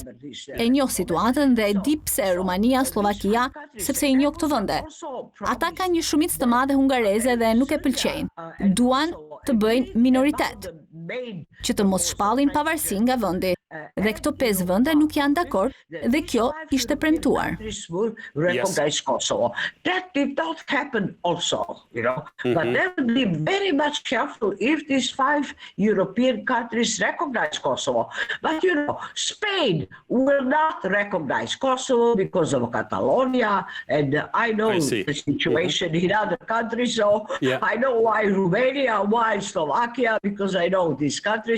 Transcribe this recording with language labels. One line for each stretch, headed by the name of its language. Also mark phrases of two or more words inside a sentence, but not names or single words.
Albanian: E njoh situatën dhe e di pse Rumania, Slovakia, sepse i njoh këto vende. Ata kanë një shumicë të madhe hungareze dhe nuk e pëlqejnë. Duan të bëjnë minoritet, që të mos shpallin pavarësi nga vendi. Dhe këto 5 vende nuk janë dakord dhe kjo ishte premtuar.
English: Recognize Kosovo. That did not happen also, But they would be very much careful if these 5 European countries recognize Kosovo. But Spain will not recognize Kosovo because of Catalonia, and I know the situation in other countries, so I know why Romania, why Slovakia, because I know these countries.